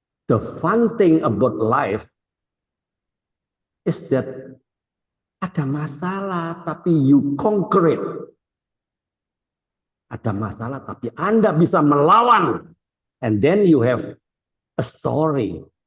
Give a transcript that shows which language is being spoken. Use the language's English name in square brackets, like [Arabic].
[English] The fun thing about life is that [Indonesian] ada masalah tapi [English] you conquer it. [Indonesian] Ada masalah tapi Anda bisa melawan. [English] And then you have a story.